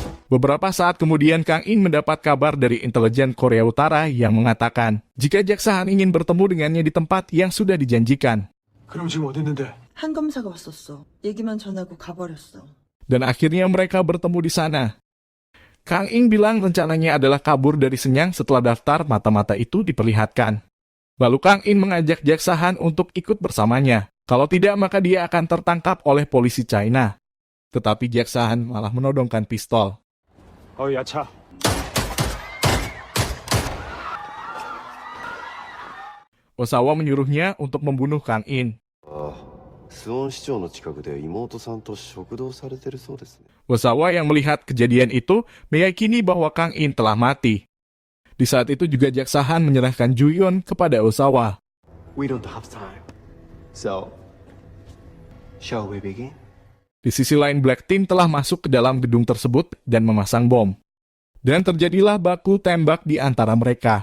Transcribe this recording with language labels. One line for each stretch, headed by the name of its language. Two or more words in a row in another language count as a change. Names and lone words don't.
Indonesian: Beberapa saat kemudian Kang In mendapat kabar dari intelijen Korea Utara yang mengatakan jika Jaksa Han ingin bertemu dengannya di tempat yang sudah dijanjikan.
Korean: 그럼 지금 어디 있는데? 한 검사가 왔었어. 얘기만 전하고 가버렸어.
Indonesian: Dan akhirnya mereka bertemu di sana. Kang In bilang rencananya adalah kabur dari Shenyang setelah daftar mata-mata itu diperlihatkan. Lalu Kang In mengajak Jaksa Han untuk ikut bersamanya. Kalau tidak maka dia akan tertangkap oleh polisi China. Tetapi Jaksa Han malah menodongkan pistol.
Korean: 야차.
Indonesian: Osawa menyuruhnya untuk membunuh Kang In.
Japanese: スオン市長の近くで妹さんと食堂されてるそうですね。
Indonesian: Osawa yang melihat kejadian itu meyakini bahwa Kang In telah mati. Di saat itu juga Jaksa Han menyerahkan Ju-yeon kepada Osawa.
English: We don't have time. So, shall we begin?
Indonesian: Di sisi lain Black Team telah masuk ke dalam gedung tersebut dan memasang bom. Dan terjadilah baku tembak di antara mereka.